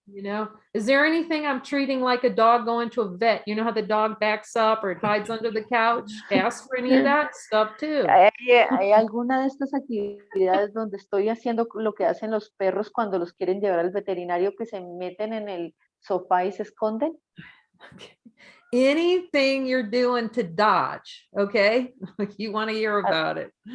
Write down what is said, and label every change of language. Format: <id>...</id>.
<en>You know, is there anything I'm treating like a dog going to a vet? You know how the dog backs up or it hides under the couch? Ask for any of that stuff too.</en> <es>¿Hay alguna de estas actividades donde estoy haciendo lo que hacen los perros cuando los quieren llevar al veterinario, que se meten en el sofá y se esconden?</es> <en>Anything you're doing to dodge, okay? You want to hear about it.</en>